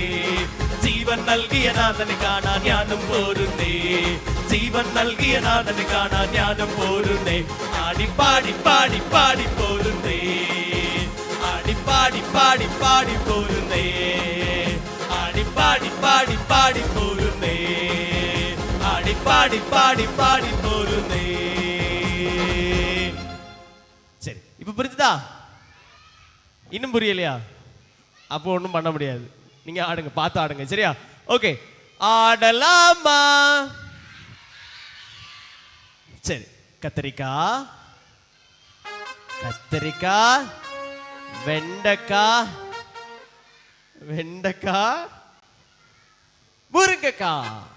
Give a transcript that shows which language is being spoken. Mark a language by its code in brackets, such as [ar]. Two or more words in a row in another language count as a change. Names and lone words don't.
[ml] ജീവൻ നൽകിയ നാഥന് കാണാൻ ഞാനും പോരുന്നേ ജീവൻ നൽകിയ നാഥന് കാണാൻ ഞാനും പോരുന്നേ ആടി പാടി പാടി പാടി പോരുന്നേ ആടി പാടി പാടി പാടി പോരുന്നേ ആടി പാടി പാടി പാടി പോരുന്നേ ആടി പാടി പാടി പാടി പോരുന്നേ [ta] சரி இப்போ புரிஞ்சுதா இன்னும் புரியலையா அப்போ ஒன்றும் பண்ண முடியாது நீங்க ஆடுங்க பார்த்து ஆடுங்க சரியா ஓகே ஆடலாமா சரி கத்திரிக்காய் கத்திரிக்காய் வெண்டைக்காய் வெண்டைக்காய் முருங்கைக்காய்